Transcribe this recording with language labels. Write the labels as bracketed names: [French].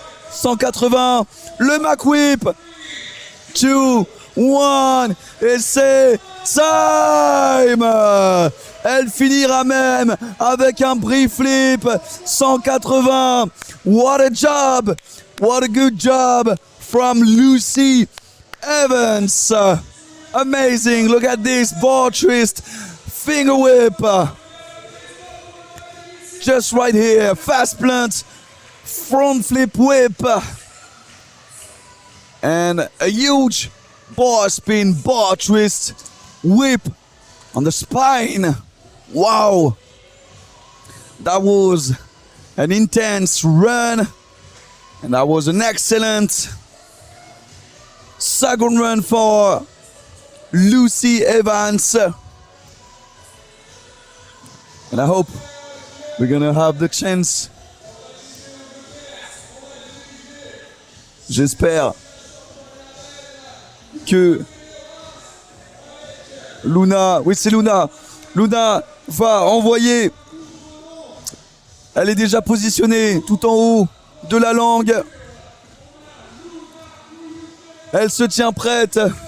[French] 180, le Mac Whip. 2, 1, et c'est time. Elle finira même avec un brief flip. [English] 180. What a job. What a good job from Lucie Evans. Amazing. Look at this bar twist. Finger whip. Just right here. Fast plant. Front flip whip. And a huge bar spin, bar twist, whip on the spine. Wow. That was an intense run. And that was an excellent second run for Lucie Evans. And I hope we're gonna have the chance. [French] J'espère que Luna, oui c'est Luna, Luna va envoyer, elle est déjà positionnée tout en haut de la langue, elle se tient prête.